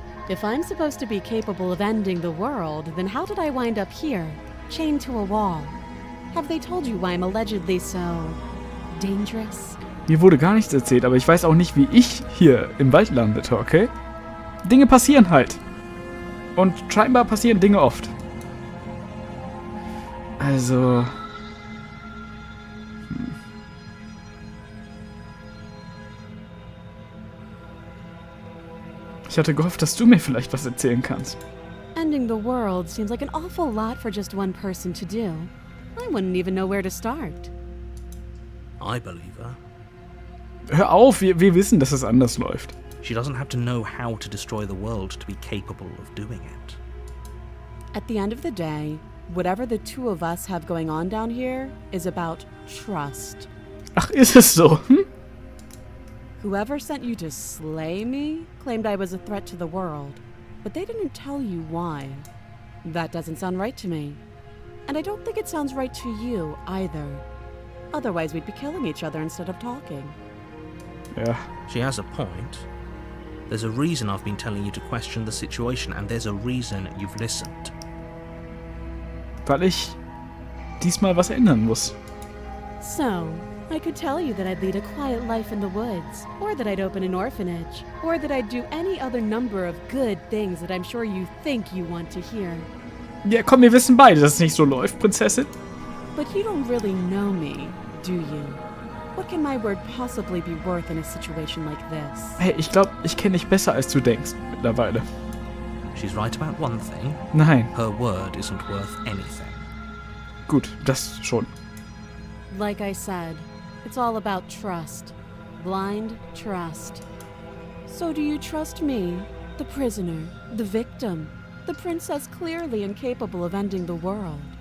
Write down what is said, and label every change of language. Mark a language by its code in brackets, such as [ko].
[en] If I'm supposed to be capable of ending the world, then how did I wind up here, chained to a wall? Have they told you why I'm allegedly so dangerous? [de] Mir wurde gar nichts erzählt, aber ich weiß auch nicht, wie ich hier im Wald landete, okay? Dinge passieren halt. Und scheinbar passieren Dinge oft. Also... Ich hatte gehofft, dass du mir vielleicht was erzählen kannst. [en] Ending the world seems like an awful lot for just one person to do. I wouldn't even know where to start. I believe her. [de] Hör auf, wir wissen, dass es anders läuft. [en] She doesn't have to know how to destroy the world to be capable of doing it. At the end of the day, whatever the two of us have going on down here is about trust. [de] Ach, ist es so? Hm? [en] Whoever sent you to slay me claimed I was a threat to the world, but they didn't tell you why. That doesn't sound right to me. And I don't think it sounds right to you either. Otherwise, we'd be killing each other instead of talking. [de] Ja. [en] She has a point. There's a reason I've been telling you to question the situation, and there's a reason you've listened. [de] Weil ich diesmal was ändern muss. [en] So, I could tell you that I'd lead a quiet life in the woods, or that I'd open an orphanage, or that I'd do any other number of good things that I'm sure you think you want to hear. [de] Ja, komm, wir wissen beide, dass es nicht so läuft, Prinzessin. [en] But you don't really know me, do you? What can my word possibly be worth in a situation like this? [de] Hey, ich glaube, ich kenne dich besser, als du denkst, mittlerweile. [en] She's right about one thing. [de] Nein, [en] Her word isn't worth anything. [de] gut, das schon. [en] Like I said, it's all about trust. Blind trust. So do you trust me, the prisoner, the victim, the princess clearly incapable of ending the world?